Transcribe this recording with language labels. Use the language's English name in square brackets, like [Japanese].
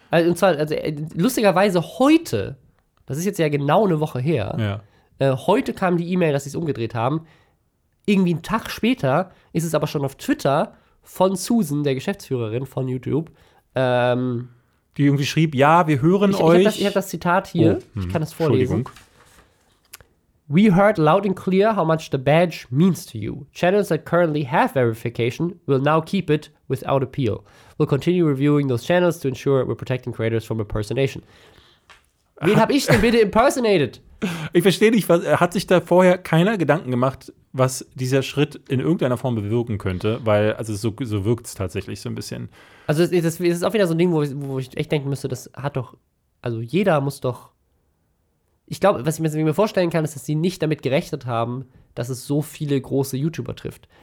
[German] Also, und zwar, also lustigerweise heute, das ist jetzt ja genau eine Woche her, heute kam die E-Mail, dass sie es umgedreht haben. Irgendwie einen Tag später ist es aber schon auf Twitter von Susan, der Geschäftsführerin von YouTube, die irgendwie schrieb, ja, wir hören euch. Ich habe das Zitat hier, ich kann das vorlesen. [English] We heard loud and clear how much the badge means to you. Channels that currently have verification will now keep it without appeal. We'll continue reviewing those channels to ensure we're protecting creators from impersonation. [German] Wen habe ich denn bitte impersonated? Ich verstehe nicht, hat sich da vorher keiner Gedanken gemacht, was dieser Schritt in irgendeiner Form bewirken könnte, weil, also so wirkt es tatsächlich so ein bisschen. Also es ist auch wieder so ein Ding, wo ich echt denken müsste, das hat doch, also jeder muss doch, ich glaube, was ich mir vorstellen kann, ist, dass sie nicht damit gerechnet haben, dass es so viele große YouTuber trifft.